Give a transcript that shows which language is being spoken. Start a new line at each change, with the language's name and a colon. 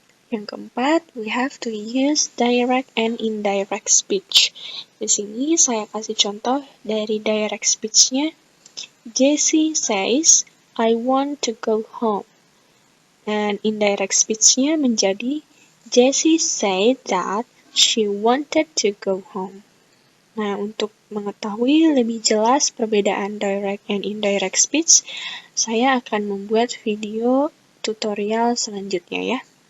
Indonesian: Yang keempat,
English: we have to use direct and indirect speech.
Indonesian: Di sini saya kasih contoh dari direct speech-nya.
English: Jessie says, I want to go home.
Indonesian: Dan indirect speech-nya menjadi
English: Jessie said that she wanted to go home.
Indonesian: Nah, untuk mengetahui lebih jelas perbedaan
English: direct and indirect speech,
Indonesian: saya akan membuat video tutorial selanjutnya ya.